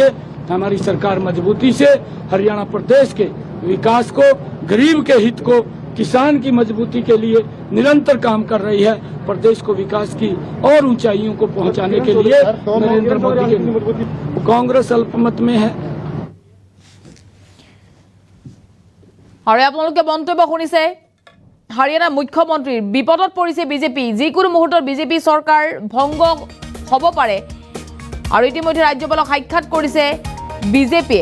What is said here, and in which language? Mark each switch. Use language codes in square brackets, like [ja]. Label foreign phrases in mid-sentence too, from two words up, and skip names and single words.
[hi] हमारी सरकार मजबूती से हरियाणा प्रदेश के विकास को, गरीब के हित को, किसान की मजबूती के लिए निरंतर काम कर रही है। प्रदेश को विकास की और ऊंचाइयों को पहुंचाने के लिए नरेंद्र मोदी के कांग्रेस अल्पमत में है। [as] আৰু আপোনালোকে মন্তব্য শুনিছে, হাৰিয়ানাৰ মুখ্যমন্ত্ৰীৰ বিপদত পৰিছে বিজেপি। যিকোনো মুহূৰ্তত বিজেপি চৰকাৰ ভংগ হ'ব পাৰে, আৰু ইতিমধ্যে ৰাজ্যপালক সাক্ষাৎ কৰিছে বিজেপিয়ে।